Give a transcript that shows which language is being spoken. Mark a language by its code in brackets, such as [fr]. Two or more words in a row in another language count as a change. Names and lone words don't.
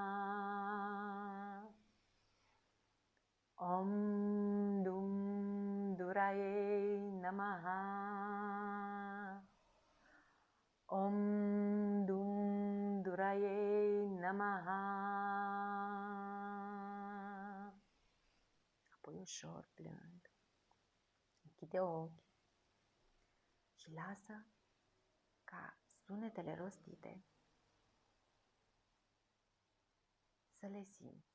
[sa] Om Dum Duraiei Namaha. Om Dum Duraiei Namaha. [ro] Apoi ușor, blând, închide ochii și lasă ca sunetele rostite să le simți.